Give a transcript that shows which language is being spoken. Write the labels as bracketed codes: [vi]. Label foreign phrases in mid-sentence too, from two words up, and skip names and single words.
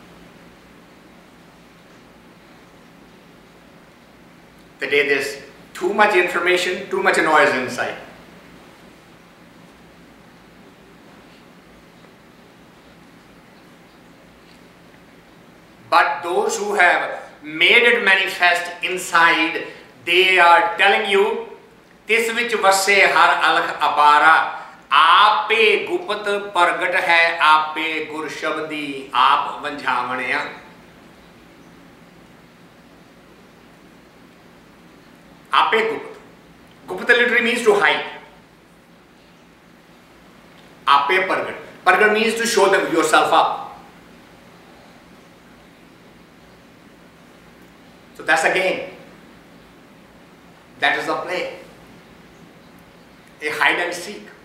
[en] Today there's too much information, too much noise inside. But those who have made it manifest inside, they are telling you, [pa] ਤਿਸੁ ਵਿਚਿ ਵਸੈ ਹਰਿ ਅਲਖ ਅਪਾਰਾ, ਆਪੇ ਗੁਪਤ ਪ੍ਰਗਟ ਹੈ, ਆਪੇ ਗੁਰ ਸ਼ਬਦੀ ਆਪ ਵੰਝਾਵਣਿਆ. ਆਪੇ ਗੁਪਤ. [en] Gupta literally means to hide. [pa] ਆਪੇ ਪਰਗਟ. [en] Pargat means to show them yourself up. So that's a game. That is the play. A hide and seek.